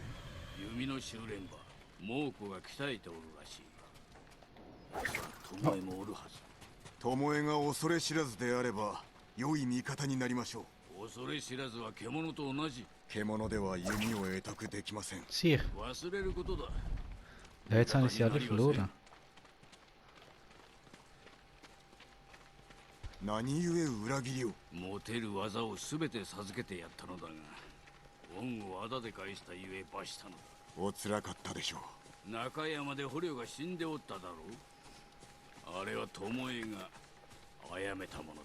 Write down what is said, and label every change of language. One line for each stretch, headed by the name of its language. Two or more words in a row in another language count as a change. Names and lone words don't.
Japanese: 弓の修練場、猛虎が鍛えておるらしい。巴もおるはず。巴が恐れ知らずであれば良い味方になりましょう。恐れ知らずは獣と同じ。獣では弓を得得できません。
German: Sicher.
Japanese: 忘れることだ。
German: Ja, jetzt habe ich sie alle verloren.
Japanese: 何故裏切りを？持てる技を全て授けてやったのだが、恩をあだで返したゆえ罰したのだ。おつらかったでしょう。中山で捕虜が死んでおっただろう。あれは巴が殺めたものだ。